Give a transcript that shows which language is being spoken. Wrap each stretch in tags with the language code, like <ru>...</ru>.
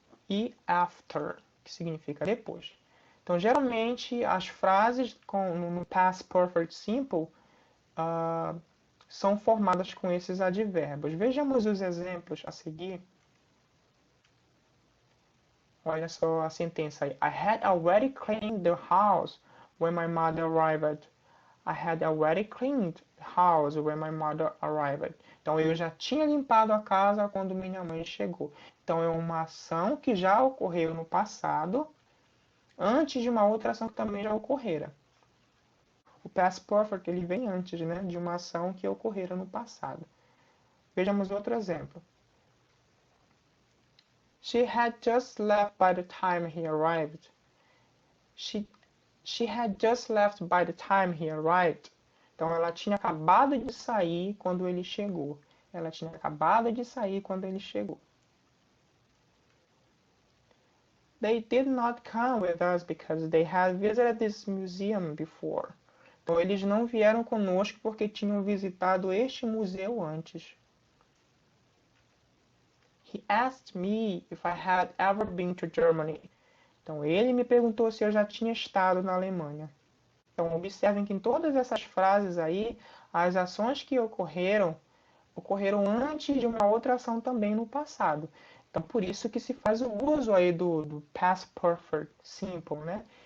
<pt>E after, que significa depois. Então, geralmente, as frases no Past Perfect Simple são formadas com esses advérbios. Vejamos os exemplos a seguir. Olha só a sentença aí.</pt> <en>I had already cleaned the house when my mother arrived. I had already cleaned the house when my mother arrived.</en> <pt>Então, eu já tinha limpado a casa quando minha mãe chegou. Então, é uma ação que já ocorreu no passado, antes de uma outra ação que também já ocorrera. O past perfect ele vem antes, né, de uma ação que ocorrera no passado. Vejamos outro exemplo.</pt> <en>She had just left by the time he arrived. She had just left by the time he arrived.</en> <pt>Então, ela tinha acabado de sair quando ele chegou. Ela tinha acabado de sair quando ele chegou.</pt> <en>They did not come with us because they had visited this museum before.</en> <pt>Então, eles não vieram conosco porque tinham visitado este museu antes.</pt> <en>He asked me if I had ever been to Germany.</en> <pt>Então, ele me perguntou se eu já tinha estado na Alemanha. Então, observem que em todas essas frases aí, as ações que ocorreram antes de uma outra ação também no passado. Então, por isso que se faz o uso aí do Past Perfect Simple, né?</pt>